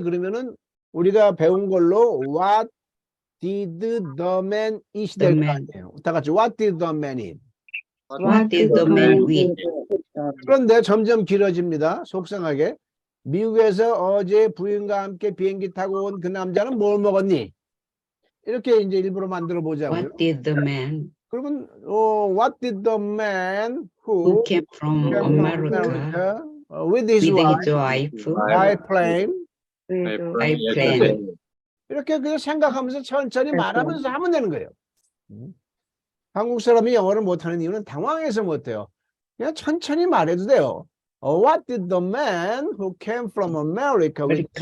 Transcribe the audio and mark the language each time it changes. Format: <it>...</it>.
<ko>그러면은 우리가 배운 걸로</ko> <en>what did the man eat The</en> <ko>될 거</ko> <en>man.</en> <ko>아니에요. 다 같이</ko> <en>what did the man eat? What did the man eat?</en> <ko>그런데 점점 길어집니다. 속상하게. 미국에서 어제 부인과 함께 비행기 타고 온 그 남자는 뭘 먹었니? 이렇게 이제 일부러 만들어 보자고요.</ko> <en>What did the man</en> <ko>그러면</ko> <en>what did the man who who came from came from America with his with wife his wife by plane by plane?</en> <ko>이렇게 그냥 생각하면서 천천히 말하면서 하면 되는 거예요. 한국 사람이 영어를 못하는 이유는 당황해서 못해요. 그냥 천천히 말해도 돼요.</ko> <en>What did the man who came from America with his</en>